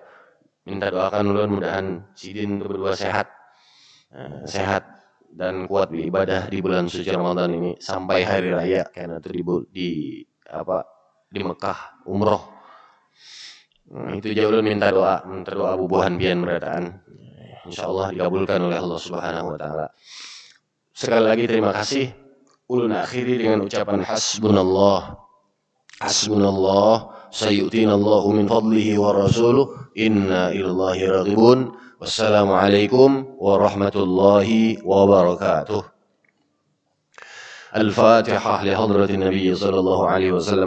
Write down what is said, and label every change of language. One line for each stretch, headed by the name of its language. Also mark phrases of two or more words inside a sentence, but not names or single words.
Banjar: Minta doakan ulun mudahan sidin berdua sehat dan kuat beribadah di bulan suci Ramadan ini sampai hari raya karena itu di Mekah umroh. Itu jauh ulun minta doa bubuhan pian berataan.
Indonesian: Insyaallah dikabulkan oleh Allah
Arabic: سبحانه وتعالى.
Indonesian: Sekali lagi terima kasih.
Banjar: Ulun akhiri dengan ucapan
Arabic: حسبنا الله سيؤتينا الله من فضله ورسوله إنا إلى الله راغبون. والسلام عليكم ورحمة الله وبركاته. الفاتحة لحضرة النبي صلى الله عليه وسلم.